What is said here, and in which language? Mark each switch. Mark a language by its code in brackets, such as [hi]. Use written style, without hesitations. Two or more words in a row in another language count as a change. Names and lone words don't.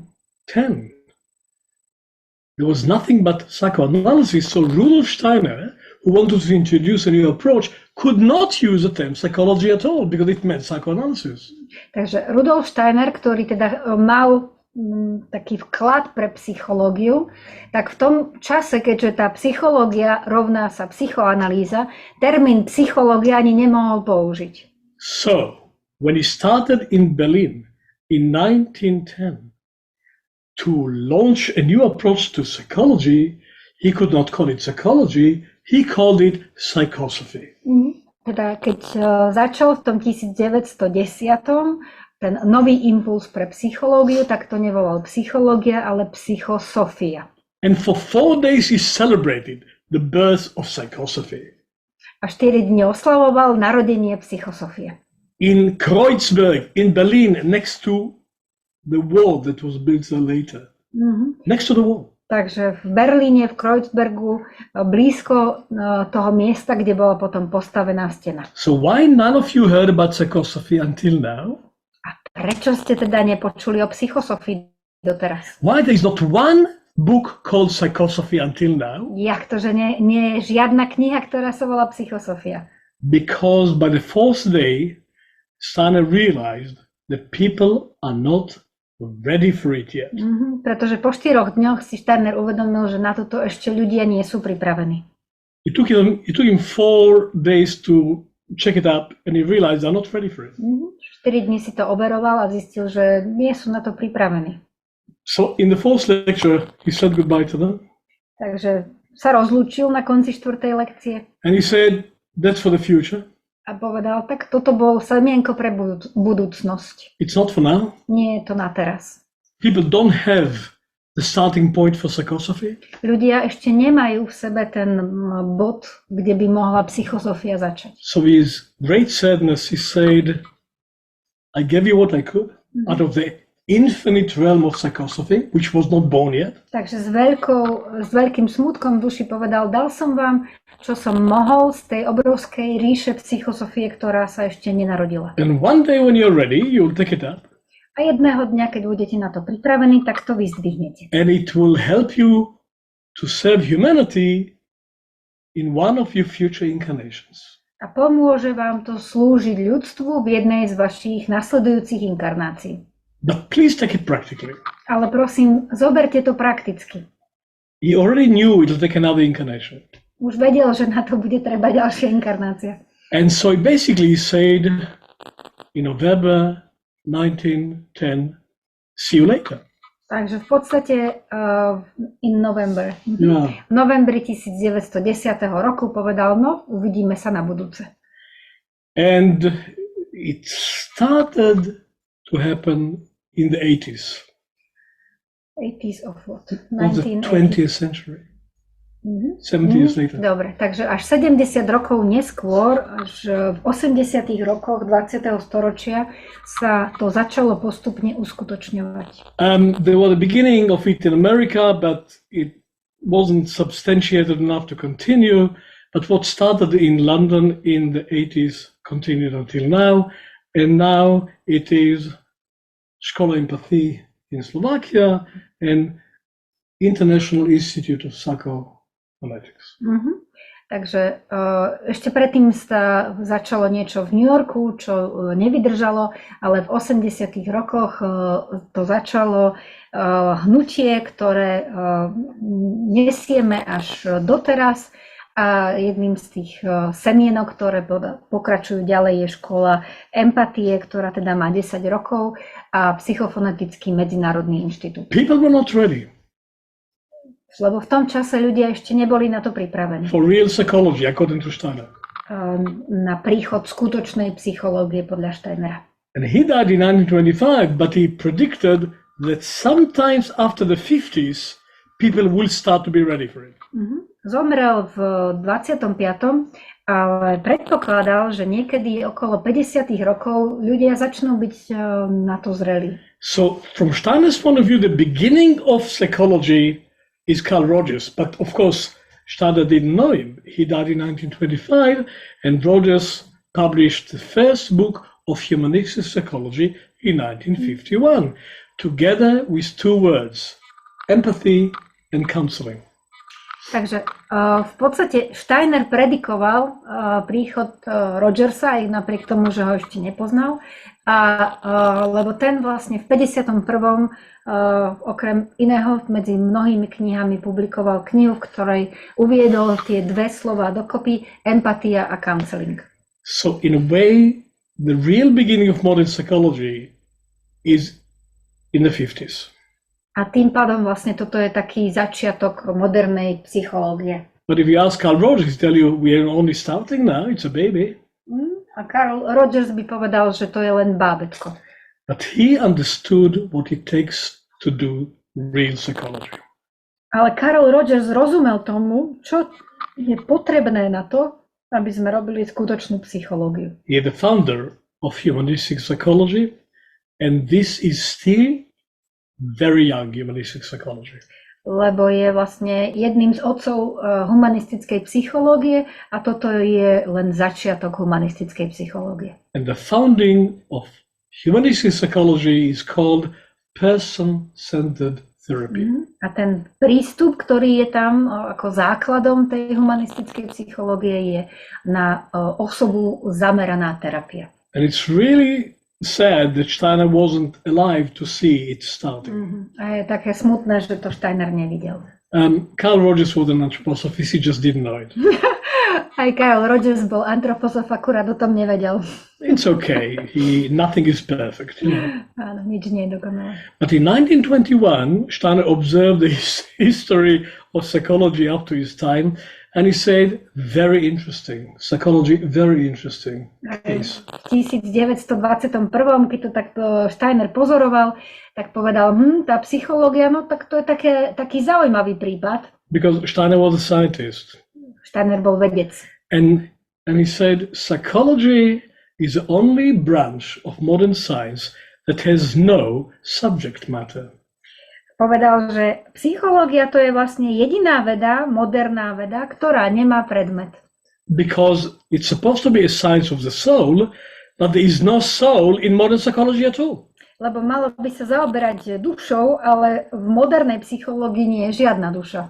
[en] But in 1910, there was nothing but psychoanalysis. So Rudolf Steiner, who wanted to introduce a new approach, could not use the term psychology at all because it meant psychoanalysis. [sk] Takže Rudolf Steiner, ktorý teda mal taký vklad pre psychológiu, tak v tom čase, keďže tá psychológia rovná sa psychoanalýza, termín psychológia ani nemohol použiť. [en] So, when he started in Berlin in 1910 to launch a new approach to psychology, he could not call it psychology, he called it psychosophy. [sk] Teda keď začal v tom 1910 ten nový impuls pre psychológiu, tak to nevolal psychológia, ale psychosofia. [en] And for 4 days he celebrated the birth of psychosophy. [sk] A 4 dni oslavoval narodenie psychosofie. [en] In Kreuzberg, in Berlin, next to the wall that was built later. Next to the wall. [sk] Takže v Berlíne, v Kreuzbergu, blízko toho miesta, kde bola potom postavená stena. [en] So why none of you heard about psychosophy until now? [sk] A prečo ste teda nepočuli o psychosofii doteraz? [en] Why there is not one book called Psychosophy until now? [sk] Jak to, že nie je žiadna kniha, ktorá sa volá Psychosofia? [en] Because by the 4th day, Steiner realized that people are not ready for it yet. [sk] Pretože po 4 dňoch si Steiner uvedomil, že na toto ešte ľudia nie sú pripravení. [en] It took him 4 days to check it up and he realized they're not ready for it. [sk] 4 dní si to overoval a zistil, že nie sú na to pripravení. [en] So in the 4th lecture, he said goodbye to them. [sk] Takže sa rozlúčil na konci 4. lekcie. [en] And he said, that's for the future. [sk] A povedal, tak toto bol semienko pre budúcnosť. [en] It's not for now. [sk] Nie je to na teraz. [en] People don't have the starting point for psychosophy. [sk] Ľudia ešte nemajú v sebe ten bod, kde by mohla psychosofia začať. [en] So with great sadness he said, I gave you what I could out of the infinite realm of psychosophy, which was not born yet. [sk] Takže s veľkým smutkom v duši povedal, dal som vám, čo som mohol z tej obrovskej ríše psychosofie, ktorá sa ešte nenarodila. [en] And one day when you're ready, you'll take it up. [sk] A jedného dňa, keď budete na to pripravení, tak to vyzdvihnete. [en] And it will help you to serve humanity in one of your future incarnations. [sk] A pomôže vám to slúžiť ľudstvu v jednej z vašich nasledujúcich inkarnácií. [en] But please take it practically. [sk] Ale prosím, zoberte to prakticky. [en] He already knew it will take another incarnation. [sk] Už vedel, že na to bude treba ďalšia inkarnácia. [en] And so he basically said in November 1910, see you later. [sk] Takže v podstate [en] in November. Yeah. [sk] V novembri 1910 roku povedal, no, uvidíme sa na budúce. [en] And it started to happen in the 80s. 80s of what? Of the 20th century. 70 years later. [sk] Dobre, takže až 70 rokov neskôr, až v 80 rokoch 20. storočia sa to začalo postupne uskutočňovať. [en] There was a beginning of it in America, but it wasn't substantiated enough to continue. But what started in London in the 80s continued until now. And now it is Škola Empathy in Slovakia and International Institute of Psychophonetics. [sk] Takže ešte predtým sa začalo niečo v New Yorku, čo nevydržalo, ale v 80. rokoch to začalo hnutie, ktoré nesieme až doteraz. A jedným z tých semienok, ktoré pokračujú ďalej, je škola empatie, ktorá teda má 10 rokov, a Psychophonetický medzinárodný inštitút. [en] People were not ready. [sk] Lebo v tom čase ľudia ešte neboli na to pripravení. [en] For real psychology, according to Steiner. [sk] Na príchod skutočnej psychológie podľa Steinera. [en] And he died in 1925, but he predicted that sometimes after the 50s, people will start to be ready for it. [sk] Zomrel v 25., ale predpokladal, že niekedy okolo 50. rokov ľudia začnú byť na to zrelí. [en] So from Steiner's point of view, the beginning of psychology is Carl Rogers, but of course Steiner didn't know him. He died in 1925, and Rogers published the first book of humanistic psychology in 1951, together with two words, empathy and counseling. [sk] Takže v podstate Steiner predikoval príchod Rogersa, aj napriek tomu, že ho ešte nepoznal. Lebo ten vlastne v 51. Okrem iného medzi mnohými knihami publikoval knihu, v ktorej uviedol tie dve slova dokopy, empatia a counseling. [en] So in a way, the real beginning of modern psychology is in the 50s. [sk] A tým pádom vlastne toto je taký začiatok modernej psychológie. [en] But if you ask Carl Rogers, he'll tell you we are only starting now, it's a baby. [sk] A Carl Rogers by povedal, že to je len bábätko. [en] But he understood what it takes to do real psychology. [sk] Ale Carl Rogers rozumel tomu, čo je potrebné na to, aby sme robili skutočnú psychológiu. [en] He is the founder of humanistic psychology, and this is still very young humanistic psychology. [sk] Lebo je vlastne jedným z otcov humanistickej psychológie a toto je len začiatok humanistickej psychológie. [en] And the founding of humanistic psychology is called person-centered therapy. [sk] A ten prístup, ktorý je tam ako základom tej humanistickej psychológie, je na osobu zameraná terapia. [en] And it's really sad that Steiner wasn't alive to see it starting. [sk] A je také smutné, že to Steiner nevidel. [en] Carl Rogers was an anthroposophist, he just didn't know it. [sk] Aj Carl Rogers bol antroposof, akurát o tom nevedel. [en] It's okay, nothing is perfect. You know. [sk] Áno, nič nie je dokonalé. [en] But in 1921, Steiner observed the history of psychology up to his time, and he said, very interesting, psychology, very interesting case. [sk] V 1921, keď to takto Steiner pozoroval, tak povedal, tá psychológia, no tak to je taký zaujímavý prípad. [en] Because Steiner was a scientist. [sk] Steiner bol vedec. [en] And he said, psychology is the only branch of modern science that has no subject matter. [sk] Povedal, že psychológia to je vlastne jediná veda, moderná veda, ktorá nemá predmet. [en] Because it's supposed to be a science of the soul, but there is no soul in modern psychology at all. [sk] Lebo malo by sa zaoberať dušou, ale v modernej psychológii nie je žiadna duša.